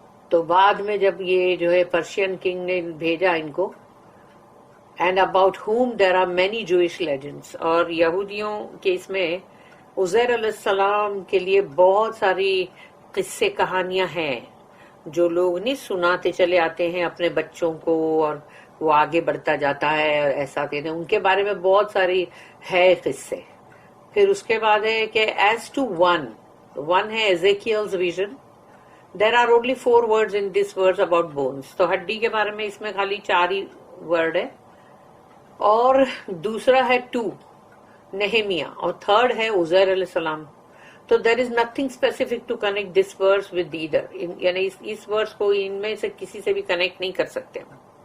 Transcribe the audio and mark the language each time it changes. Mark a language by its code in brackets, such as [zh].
[ur] تو بعد میں جب یہ جو ہے پرشین کنگ نے بھیجا ان کو، [en] and about whom there are many Jewish legends, [ur] اور یہودیوں کے اس میں عزیر علیہ السلام کے لیے بہت ساری قصے کہانیاں ہیں جو لوگ نہیں سناتے چلے آتے ہیں اپنے بچوں کو، اور وہ آگے بڑھتا جاتا ہے اور ایسا کہتے ہیں. ان کے بارے میں بہت ساری ہے قصے. پھر اس کے بعد ہے کہ ایز ٹو ون ہے ایزیکیلز vision. [en] There are only 4 words in this verse about bones. [ur] تو ہڈی کے بارے میں اس میں خالی 4 ہی ورڈ ہے. اور دوسرا ہے 2 نہیمیاں، اور تھرڈ ہے عزیر علیہ السلام. تو [en] there is nothing specific to connect this verse with either, [ur] یعنی اس ورس کو ان میں سے کسی سے بھی کنیکٹ نہیں کر سکتے ہم.